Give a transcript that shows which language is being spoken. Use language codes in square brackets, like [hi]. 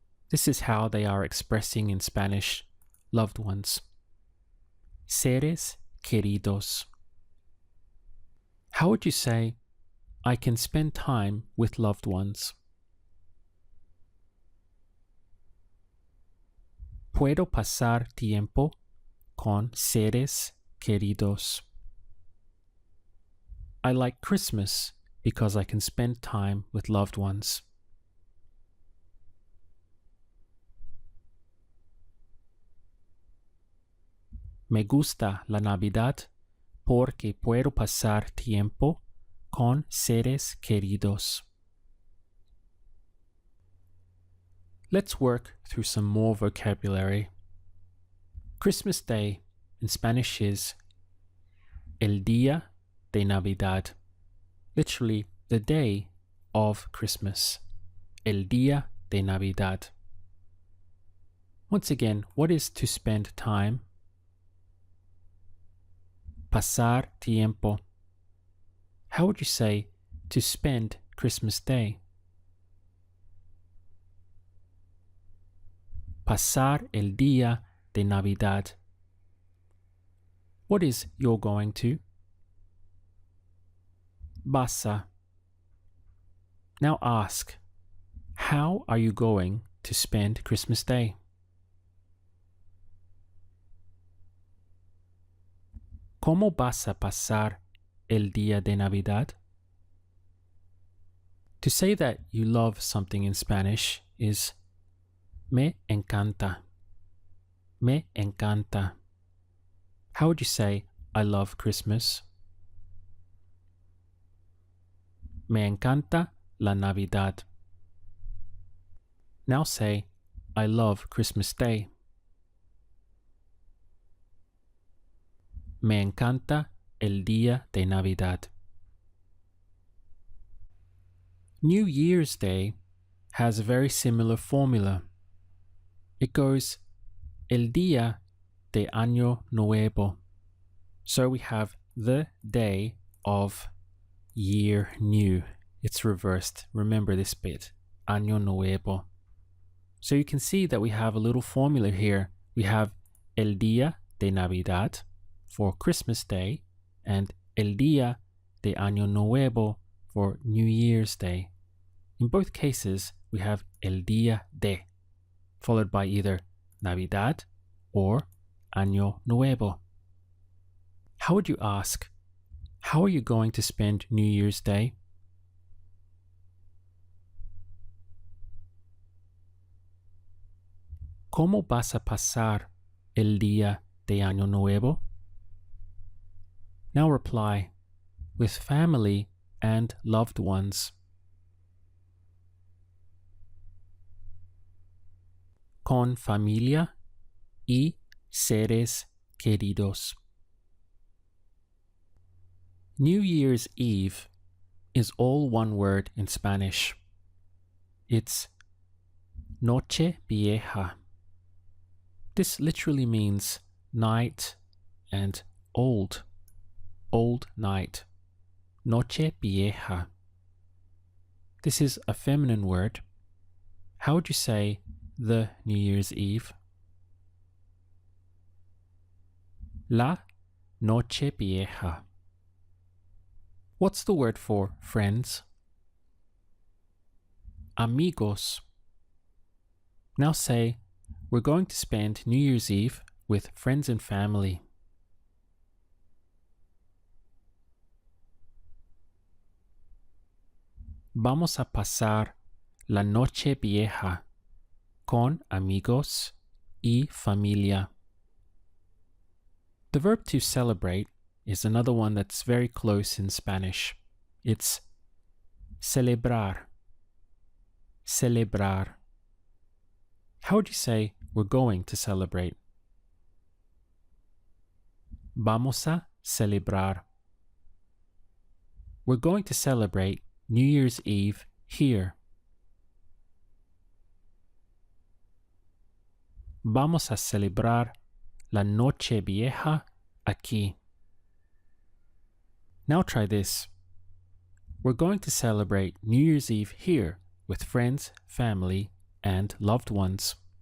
[en] This is how they are expressing in Spanish loved ones. [es] Seres queridos. [en] How would you say, I can spend time with loved ones? [es] Puedo pasar tiempo con seres queridos. [en] I like Christmas because I can spend time with loved ones. [es] Me gusta la Navidad porque puedo pasar tiempo con seres queridos. [en] Let's work through some more vocabulary. Christmas Day in Spanish is [es] el día de Navidad, [en] literally the day of Christmas. [es] El día de Navidad. [en] Once again, what is to spend time? [es] Pasar tiempo. [en] How would you say to spend Christmas Day? [es] Pasar el día de Navidad. [en] What is you're going to? [es] Vas a. [en] Now ask, how are you going to spend Christmas Day? [es] ¿Cómo vas a pasar el día de Navidad? [en] To say that you love something in Spanish is [es] me encanta. Me encanta. [en] How would you say I love Christmas? [es] Me encanta la Navidad. [en] Now say I love Christmas Day. [es] Me encanta el día de Navidad. [en] New Year's Day has a very similar formula. It goes [es] el día de Año Nuevo. [en] So we have the day of year new. It's reversed. Remember this bit. Año Nuevo. So you can see that we have a little formula here. We have [es] el día de Navidad [en] for Christmas Day and [es] el día de Año Nuevo [en] for New Year's Day. In both cases, we have [es] el día de, [en] followed by either Navidad or Año Nuevo. How would you ask, how are you going to spend New Year's Day? [es] ¿Cómo vas a pasar el día de Año Nuevo? [en] Now reply, with family and loved ones. [es] Con familia y seres queridos. [en] New Year's Eve is all one word in Spanish. It's Noche Vieja. This literally means night and old night. Noche Vieja. This is a feminine word. How would you say the New Year's Eve? [es] La Noche Vieja. [en] What's the word for friends? Amigos. Now say, we're going to spend New Year's Eve with friends and family. [es] Vamos a pasar la Noche Vieja con amigos y familia. [en] The verb to celebrate is another one that's very close in Spanish. [es] It's celebrar. Celebrar. [en] How would you say we're going to celebrate? [es] Vamos a celebrar. [en] We're going to celebrate New Year's Eve here. [es] Vamos a celebrar la Noche Vieja aquí. [en] Now try this. We're going to celebrate New Year's Eve here with friends, family, and loved ones.